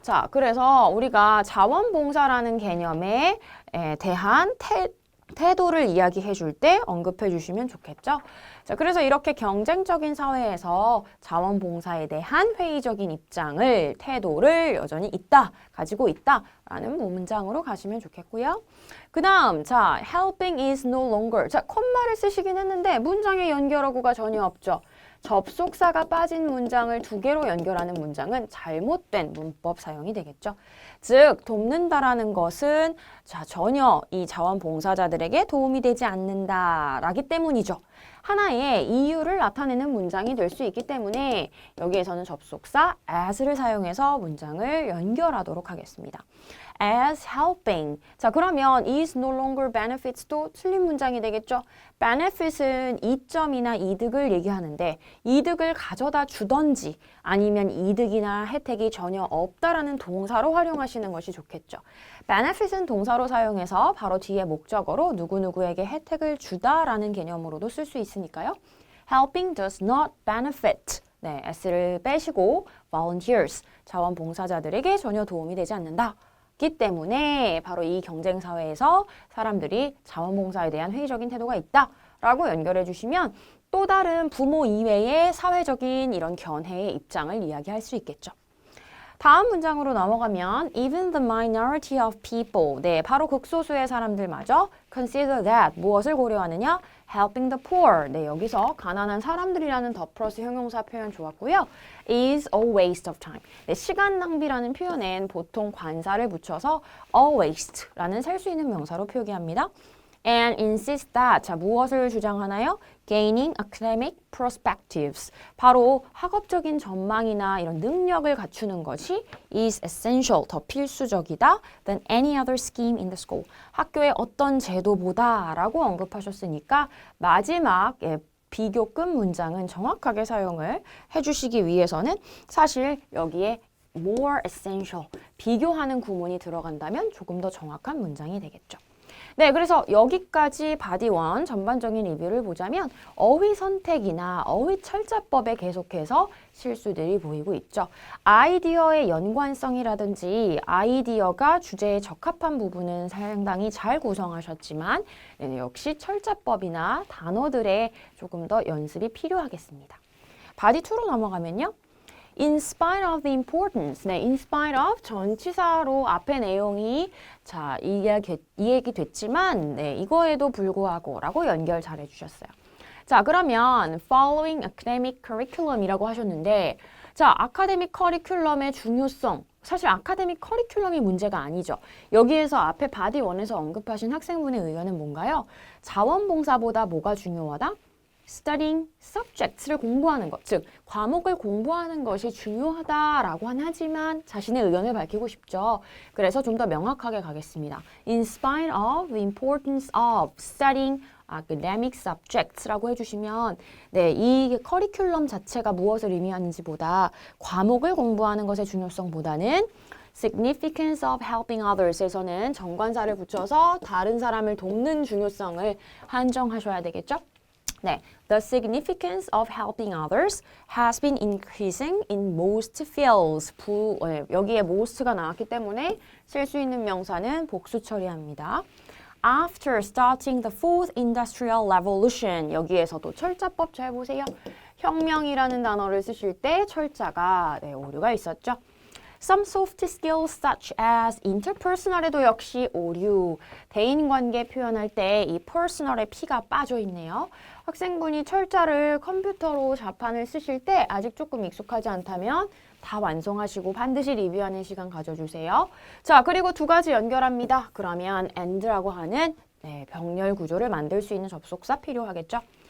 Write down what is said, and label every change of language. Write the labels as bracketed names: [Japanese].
[Korean] 그래서 우리가 자원봉사라는 개념에 대한 태도를 이야기해 줄 때 언급해 주시면 좋겠죠. 자, 그래서 이렇게 경쟁적인 사회에서 자원봉사에 대한 회의적인 입장을, 태도를 여전히 가지고 있다라는 문장으로 가시면 좋겠고요. [English] 그 다음, 자, helping is no longer. [Korean] 자, 콤마를 쓰시긴 했는데 문장에 연결어구가 전혀 없죠. 접속사가 빠진 문장을 두 개로 연결하는 문장은 잘못된 문법 사용이 되겠죠. 즉, 돕는다라는 것은 자, 전혀 이 자원봉사자들에게 도움이 되지 않는다라기 때문이죠. 하나의 이유를 나타내는 문장이 될 수 있기 때문에 여기에서는 접속사 as를 사용해서 문장을 연결하도록 하겠습니다. [English] as helping. [Korean] 자, 그러면 [English] is no longer benefits도 [Korean] 틀린 문장이 되겠죠? benefit은 이점이나 이득을 얘기하는데 이득을 가져다 주던지 아니면 이득이나 혜택이 전혀 없다라는 동사로 활용하시는 것이 좋겠죠. benefit은 동사로 사용해서 바로 뒤에 목적어로 누구누구에게 혜택을 주다라는 개념으로도 쓸 수 있으니까요. [English] helping does not benefit. [Korean] 네, s를 빼시고 volunteers, 자원봉사자들에게 전혀 도움이 되지 않는다. 기 때문에 바로 이 경쟁 사회에서 사람들이 자원봉사에 대한 회의적인 태도가 있다라고 연결해 주시면 또 다른 부모 이외의 사회적인 이런 견해의 입장을 이야기할 수 있겠죠. 다음 문장으로 넘어가면 [English] even the minority of people. [Korean] 네, 바로 극소수의 사람들마저 [English] consider that [Korean] 무엇을 고려하느냐? [English] helping the poor. [Korean] 네, 여기서 가난한 사람들이라는 더 플러스 형용사 표현 좋았고요. [English] is a waste of time. [Korean] 네, 시간 낭비라는 표현엔 보통 관사를 붙여서 a waste라는 셀 수 있는 명사로 표기합니다. [English] and insist that. [Korean] 자, 무엇을 주장하나요? [English] gaining academic perspectives. [Korean] 바로 학업적인 전망이나 이런 능력을 갖추는 것이 [English] is essential, [Korean] 더 필수적이다 [English] than any other scheme in the school. [Korean] 학교의 어떤 제도보다 라고 언급하셨으니까 마지막 비교급 문장은 정확하게 사용을 해주시기 위해서는 사실 여기에 [English] more essential, [Korean] 비교하는 구문이 들어간다면 조금 더 정확한 문장이 되겠죠. 네, 그래서 여기까지 바디 1 전반적인 리뷰를 보자면 어휘 선택이나 어휘 철자법에 계속해서 실수들이 보이고 있죠. 아이디어의 연관성이라든지 아이디어가 주제에 적합한 부분은 상당히 잘 구성하셨지만 역시 철자법이나 단어들의 조금 더 연습이 필요하겠습니다. 바디 2로 넘어가면요. [English] In spite of the importance. [Korean] 네, [English] in spite of [Korean] 전치사로 앞의 내용이 자, 이야기 됐지만 네, 이거에도 불구하고 라고 연결 잘 해주셨어요. 자, 그러면 [English] following academic curriculum [Korean] 이라고 하셨는데 자, 아카데믹 커리큘럼의 중요성. 사실 아카데믹 커리큘럼이 문제가 아니죠. 여기에서 앞에 바디 1에서 언급하신 학생분의 의견은 뭔가요? 자원봉사보다 뭐가 중요하다? [English] studying subjects [Korean] 를 공부하는 것, 즉 과목을 공부하는 것이 중요하다라고 하지만 자신의 의견을 밝히고 싶죠. 그래서 좀 더 명확하게 가겠습니다. [English] In spite of the importance of studying academic subjects [Korean] 라고 해주시면 네, 이 커리큘럼 자체가 무엇을 의미하는지보다 과목을 공부하는 것의 중요성보다는 [English] significance of helping others [Korean] 에서는 정관사를 붙여서 다른 사람을 돕는 중요성을 한정하셔야 되겠죠. [English] 네, the significance of helping others has been increasing in most fields. [Korean] 여기에 most가 나왔기 때문에 쓸 수 있는 명사는 복수 처리합니다. [English] After starting the fourth industrial revolution. [Korean] 여기에서도 철자법 잘 보세요. 혁명이라는 단어를 쓰실 때 철자가 오류가 있었죠. [English] Some soft skills such as interpersonal에도 [Korean] 역시 오류. 대인관계 표현할 때 이 personal에 P가 빠져 있네요. 학생분이 철자를 컴퓨터로 자판을 쓰실 때 아직 조금 익숙하지 않다면 다 완성하시고 반드시 리뷰하는 시간 가져주세요. 자, 그리고 두 가지 연결합니다. 그러면 and라고 하는 병렬 구조를 만들 수 있는 접속사 필요하겠죠.